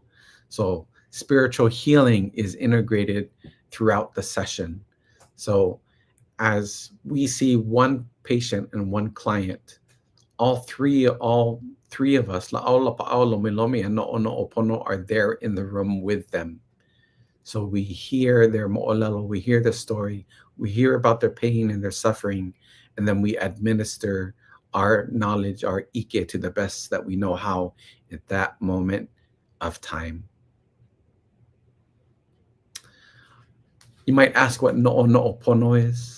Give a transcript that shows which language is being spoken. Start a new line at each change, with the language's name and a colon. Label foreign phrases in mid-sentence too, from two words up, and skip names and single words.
English: So spiritual healing is integrated throughout the session. So as we see one patient and one client, all three of us,
Hawaiian: Lāʻau Lapaʻau, Lomi Lomi,
English: and No'ono'opono, are there in the room with them. So we hear their moʻolelo, we hear the story, we hear about their pain and their suffering, and then we administer our knowledge, our ike, to the best that we know how at that moment of time. You might ask what No'ono'opono is.